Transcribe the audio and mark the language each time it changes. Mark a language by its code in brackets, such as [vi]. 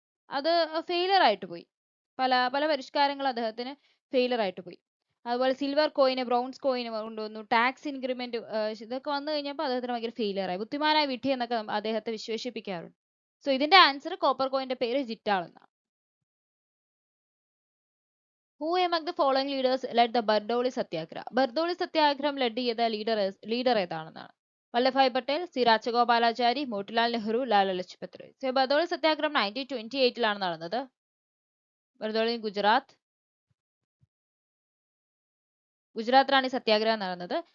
[ml] അത് ഫെയിലർ ആയിട്ട് പോയി. പല പരിഷ്കാരങ്ങൾ അദ്ദേഹത്തിന് ഫെയിലർ ആയിട്ട് പോയി. അതുപോലെ സിൽവർ കോയിന്, ബ്രോൺസ് കോയിന് കൊണ്ടുവന്നു. ടാക്സ് ഇൻക്രിമെന്റ് ഇതൊക്കെ വന്നു കഴിഞ്ഞപ്പോൾ അദ്ദേഹത്തിന് ഭയങ്കര ഫെയിലർ ആയി. ബുദ്ധിമാനായ വിഡ്ഢി എന്നൊക്കെ അദ്ദേഹത്തെ വിശേഷിപ്പിക്കാറുണ്ട്. സോ ഇതിന്റെ ആൻസർ കോപ്പർ കോയിന്റെ പേര് ജിറ്റാൾ എന്നാണ്. [en] Who among the following leaders led the Bardoli Satyagraha? [ml] ബർദൌളി സത്യാഗ്രഹം ലഡ് ചെയ്ത leader ഏതാണെന്നാണ്. Vallabhbhai Patel, C Rajagopalachari, Motilal Nehru, Lala Lajpat Rai. So ബർദൌളി സത്യാഗ്രഹം 1928 നടന്നത്. ബർദൌളി ഗുജറാത്തിലാണ് ഈ സത്യാഗ്രഹം നടന്നത്.